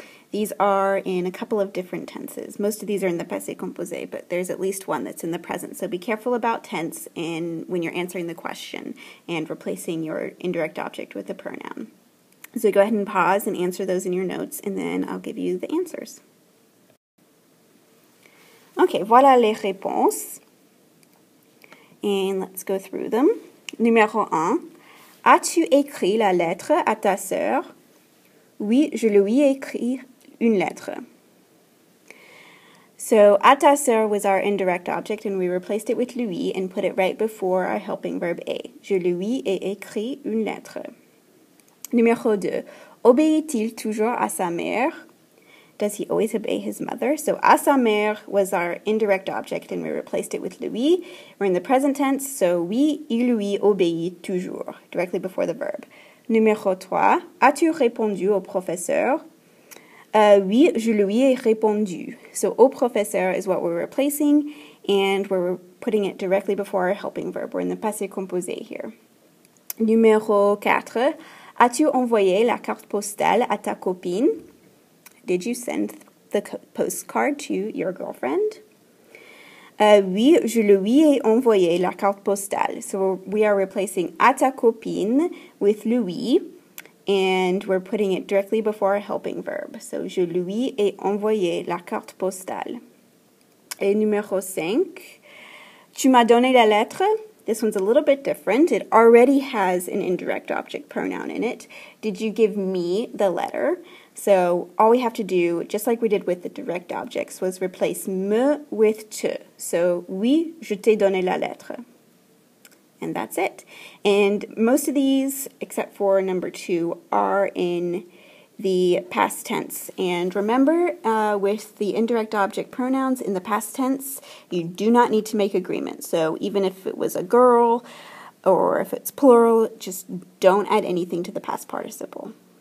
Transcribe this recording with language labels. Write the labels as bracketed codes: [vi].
[en] These are in a couple of different tenses. Most of these are in the passé composé, but there's at least one that's in the present. So be careful about tense and when you're answering the question and replacing your indirect object with a pronoun. So go ahead and pause and answer those in your notes, and then I'll give you the answers. [fr] Okay, voilà les réponses. [en] And let's go through them. [fr] Numéro 1. As-tu écrit la lettre à ta sœur? Oui, je lui ai écrit une lettre. [en] So, [fr] à ta sœur [en] was our indirect object, and we replaced it with lui and put it right before our helping verb est. [fr] Je lui ai écrit une lettre. Numéro 2. Obéit-il toujours à sa mère? [en] Does he always obey his mother? So, [fr] à sa mère [en] was our indirect object, and we replaced it with lui. We're in the present tense, so [fr] oui, il lui obéit toujours, [en] directly before the verb. [fr] Numéro 3. As-tu répondu au professeur? Oui, je lui ai répondu. [en] So, [fr] au professeur [en] is what we're replacing, and we're putting it directly before our helping verb. We're in the passé composé here. [fr] Numéro 4. As-tu envoyé la carte postale à ta copine? [en] Did you send the postcard to your girlfriend? [fr] Oui, je lui ai envoyé la carte postale. [en] So we are replacing [fr] à ta copine [en] with lui, and we're putting it directly before a helping verb. So [fr] je lui ai envoyé la carte postale. Et numéro 5, tu m'as donné la lettre. [en] This one's a little bit different. It already has an indirect object pronoun in it. Did you give me the letter? So all we have to do, just like we did with the direct objects, was replace me with te. So, [fr] oui, je t'ai donné la lettre. [en] And that's it. And most of these, except for number 2, are in the past tense. And remember, with the indirect object pronouns in the past tense, you do not need to make agreement. So even if it was a girl or if it's plural, just don't add anything to the past participle.